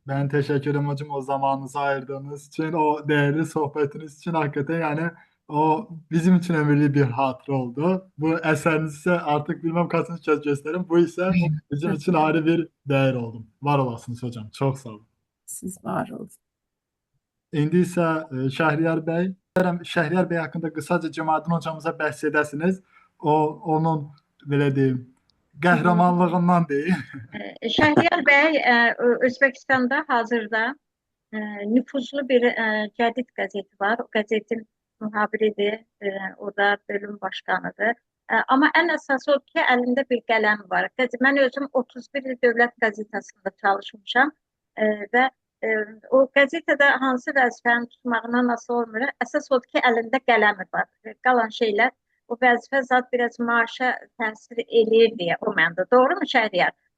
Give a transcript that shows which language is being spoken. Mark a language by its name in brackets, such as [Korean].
[Turkish] Ben teşekkür ederim hocam o zamanınızı ayırdığınız için, o değerli sohbetiniz için. Hakikaten yani o bizim için ömürlü bir hatıra oldu. Bu eserinizi ise artık bilmem kaçıncı kez gösteririm. Bu ise bizim için ayrı bir değer oldu. Var olasınız hocam. Çok sağ olun. [Azerbaijani] Siz var olun. İndi isə Şəhriyar bəy, Şəhriyar bəy haqqında qısaca Cemalettin hocamıza bəhs edəsiniz. Onun belə deyim, qəhrəmanlığından deyim. Şəhriyar bəy Özbəkistanda hazırda nüfuzlu bir cədid qəzeti var. O qəzetin mühabiridir, orada bölüm başkanıdır. Amma ən əsası o ki, əlində bir qələm var. Mən özüm 31 il dövlət qəzetəsində çalışmışam və o qəzetədə hansı vəzifəni tutmağından asılı olmur. Əsas odur ki, əlində qələmi var. Qalan şeylər, o vəzifə zat biraz maaşa təsir eləyir deyə o məndə. Doğru mu Şəhriyar?